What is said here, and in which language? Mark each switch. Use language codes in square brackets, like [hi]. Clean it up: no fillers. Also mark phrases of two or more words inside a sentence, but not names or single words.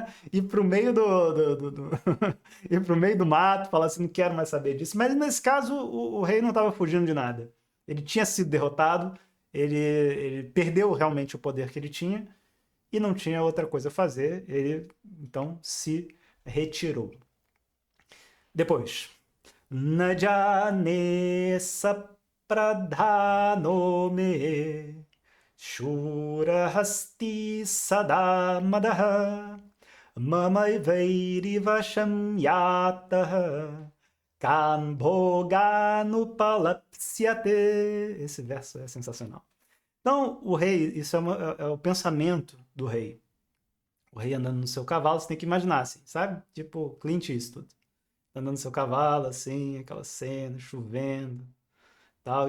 [pt] Ir pro meio ir pro meio do mato, falar assim, não quero mais saber disso. Mas nesse caso, o rei não estava fugindo de nada. Ele tinha sido derrotado, ele perdeu realmente o poder que ele tinha, e não tinha outra coisa a fazer, ele então se retirou. Depois, [sa] न जाने स प्रधानो मे शूरहस्ती सदामदः मम वैरिवशं यातः कान्भोगानुपलप्स्यते. [pt] Esse verso é sensacional. Então, o rei, isso é o pensamento do rei. O rei andando no seu cavalo, você tem que imaginar assim, sabe? Tipo Clint Eastwood. Andando no seu cavalo, assim, aquela cena, chovendo, tal.